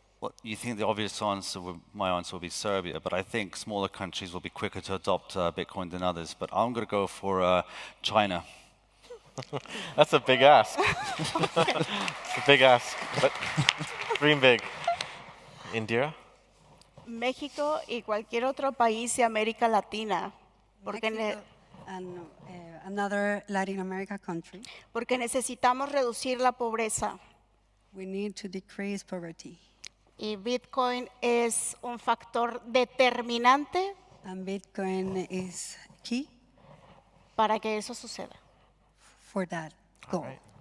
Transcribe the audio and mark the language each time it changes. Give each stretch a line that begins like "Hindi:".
English: Well, you think the obvious answer, my answer will be Serbia, but I think smaller countries will be quicker to adopt Bitcoin than others. But I'm going to go for China. That's a big ask. It's a big ask, but dream big. Indira?
Spanish: México y cualquier otro país de América Latina.
English: Mexico and another Latin America country.
Spanish: Porque necesitamos reducir la pobreza.
English: We need to decrease poverty.
Spanish: y Bitcoin es un factor determinante
English: And Bitcoin is key
Spanish: para que eso suceda.
English: for that goal. right.